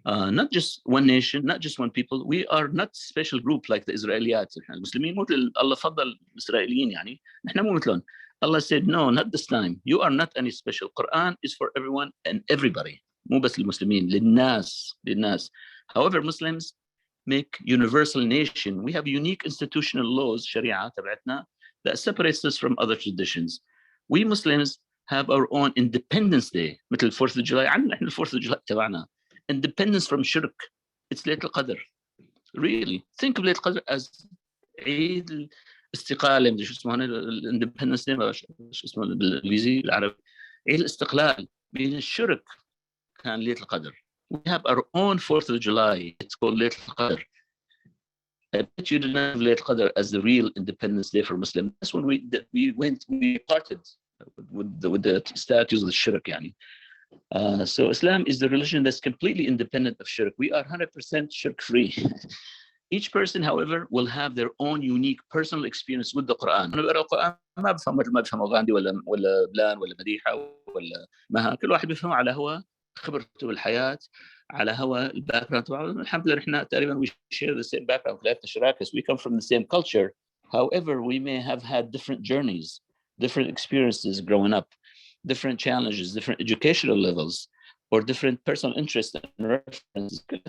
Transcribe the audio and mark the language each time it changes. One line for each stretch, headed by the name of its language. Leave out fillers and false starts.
English: Not just one nation, not just one people. We are not special group like the Israelites.
Arabic: المسلمين مو الله فضل الإسرائيليين يعني. نحن مو مثلهم.
English: Allah said, no, not this time. You are not any special. Quran is for everyone and everybody.
Arabic: مو بس المسلمين. للناس.
English: However, Muslims make universal nation. We have unique institutional laws, Sharia تبعتنا, that separates us from other traditions. We Muslims have our own Independence Day. مثل 4th of July.
Arabic: عندنا احنا
English: 4th of July
Arabic: تبعنا.
English: Independence from shirk. It's ليلة القدر. Really. Think of ليلة القدر as عيد الاستقلال.
Arabic: مدري شو اسمه هنا الاندبندنس داي شو اسمه بالانجليزي العربي. عيد الاستقلال من الشرك كان ليلة القدر.
English: We have our own 4th of July. It's called ليلة القدر. I bet you didn't have ليلة القدر as the real Independence Day for Muslims. That's when we parted with the statues of the shirk يعني. So Islam is the religion that's completely independent of shirk. We are 100% shirk free. Each person, however, will have their own unique personal experience with the Quran.
Arabic: أنا بقرأ القرآن ما بفهم غاندي ولا بلان ولا مديحة ولا مها. كل واحد بيفهمه على هوا خبرته بالحياة, على هوا الباك جراوند تبعه. الحمد لله احنا تقريبا
English: we share the same background. we come from the same culture. However, we may have had different journeys, different experiences growing up, different challenges, different educational levels, or different personal interests and references.